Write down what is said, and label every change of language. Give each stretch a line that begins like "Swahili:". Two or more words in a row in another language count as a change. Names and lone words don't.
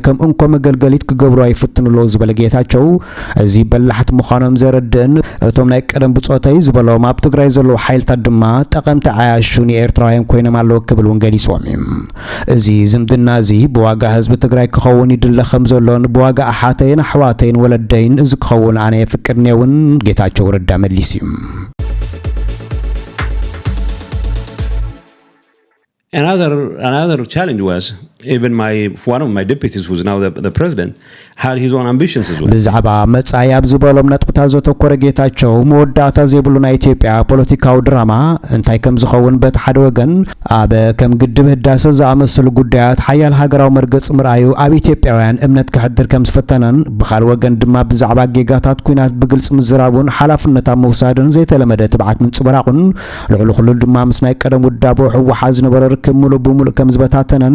Tigrinya: ከም እንኮ መገልገሊት ክገብሩ ኣይፍትኑሎ ዝበለ ጌታቸው እዚ በላሕት ምዃኖም ዘረድእን እቶም ናይ ቀደም ብጾተይ ዝበሎም ኣብ ትግራይ ዘለዉ ሓይልታት ድማ ጠቐምቲ ዓያሹን ኤርትራውያን ኮይኖም ኣለዉ ክብሉን ገሊጾም እዚ ዝምድና እዚ ብዋጋ ህዝቢ ትግራይ ክኸውን ይድለ ከም ዘሎን ብዋጋ ኣሓተይን ኣሕዋተይን ወለደይን እዚ ክኸውን ኣነ የፍቅድ ነውን ጌታቸው ረዳ መሊስ እዩ
English: Another challenge was even one of my deputies who's now the president had his own ambitions as well.
Tigrinya: ብዛዕባ መጻኢ ኣብ ዝበሎም ነጥብታት ዘተኮረ ጌታቸው መወዳእታ ዘይብሉ ናይ ኢትዮጵያ ፖለቲካዊ ድራማ እንታይ ከም ዝኸውን በቲ ሓደ ወገን ኣብ ከም ግድብ ህዳሴ ዝኣመሰሉ ጉዳያት ሓያል ሃገራዊ መርገጽ ምርኣዩ ኣብ ኢትዮጵያውያን እምነት ክሕድር ከም ዝፈተነን ብኻልእ ወገን ድማ ብዛዕባ ጌጋታት ኩናት ብግልጽ ምዝራቡን ሓላፍነት ኣብ ምውሳድን ዘይተለመደ ትብዓት ምንጽብራቑን ልዕሊ ኩሉ ድማ ምስ ናይ ቀደም ውዳቦ ሕወሓት ዝነበረ ርክብ ሙሉእ ብሙሉእ ከም ዝበታተነን